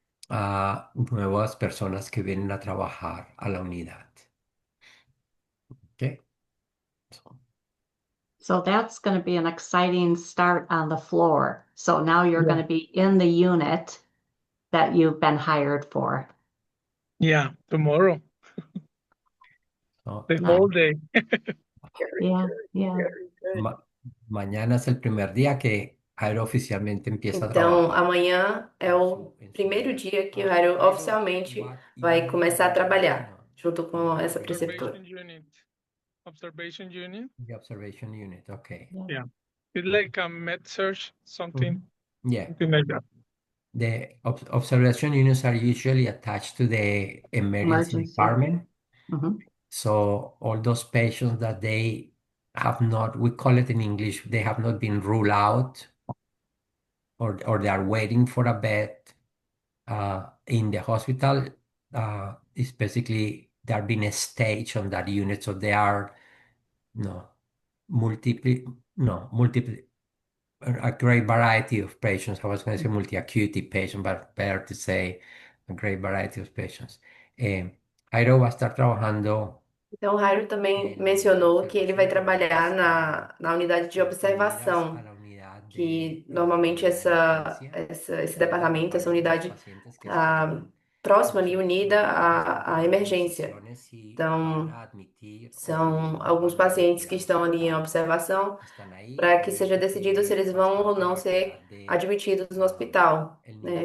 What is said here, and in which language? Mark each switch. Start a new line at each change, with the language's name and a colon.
Spanish: a nuevas personas que vienen a trabajar a la unidad. ¿Ok?
English: So that's going to be an exciting start on the floor. So now you're Yeah. going to be in the unit that you've been hired for. Yeah, tomorrow, So, the whole day. Very Yeah, good, yeah. very good.
Spanish: mañana es el primer día que Jairo oficialmente empieza a
Portuguese: Então,
Spanish: trabajar
Portuguese: amanhã é o primeiro dia que o Jairo oficialmente vai começar a trabalhar junto com essa preceptora.
English: Observation unit. the observation unit. Okay. Yeah. It's like a med search, something Yeah. like that. The observation units are usually attached to the emergency Emergency. department. Mhm. So all those patients that they have not, we call it in English, they have not been ruled out or they are waiting for a bed in the hospital, it's basically they're being staged on that unit. So they are no multiple a great variety of patients. I was going to say multi-acuity patient, but better to say a great variety of patients.
Spanish: Jairo va a estar trabajando
Portuguese: Então, o Jairo também mencionou que ele vai trabalhar na unidade de observação, que normalmente esse departamento, essa unidade está próxima ali, unida à emergência. Então, são alguns pacientes que estão ali em observação para que seja decidido se eles vão ou não ser admitidos no hospital, né?